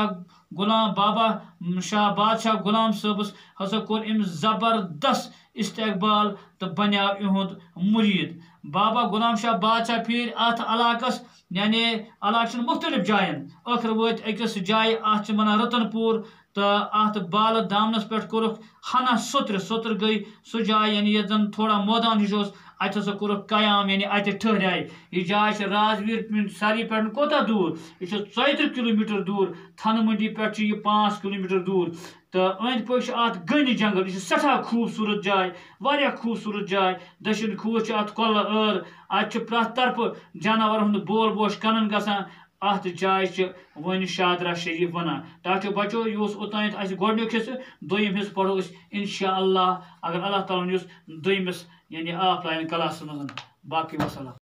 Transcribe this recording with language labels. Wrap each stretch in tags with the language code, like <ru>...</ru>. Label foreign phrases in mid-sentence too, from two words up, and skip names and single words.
<ks>شاہ بادشاہ غلام صٲبس ہسا کور ام زبردست استقبال تو بنیو یہند مرید بابا غلام شاہ بادشاہ پھیر ات علاقس یعنی علاقہ مختلف جائن ٲخر وٲتۍ أکِس جایہِ ات ونان رتن پور تو ات بالہٕ دامنس پٮ۪ٹھ کوٚرُکھ ہنا سوتر گئی سہ جائے یعنی یت زن تھوڑا مٲدان ہش ات ہسا کوٚرُکھ قیام یعنی اتہ ٹھہرے یہ جائے رازویر سری پہ کوتاہ دور یہ 130 کلومیٹر دور تھن منڈی پہ یہ 5 کلومیٹر دور تو أنٛدۍ پٔکۍ ات گٔنۍ جنگل یہ سٹھا خوبصورت جائے واریاہ خوبصورت جائے دٔچھِنۍ کھوٗر ات کۄلہٕ ٲر ات پرٛٮ۪تھ طرفہٕ جاناوارن ہُنٛد بول بوش کنن گژھان ات جائے ون شادرہ شریف ونان ٹاٹو بچو یہ اوتانیتھ اس گۄڈنیُک حصہٕ دوٚیِم حصہٕ پرو انشاءاللہ اگر اللہ تعالیٰ ہن دوٚیمِس یعنی</ks> <en>offline classes</en> <ks>منٛز باقی وسلام</ks>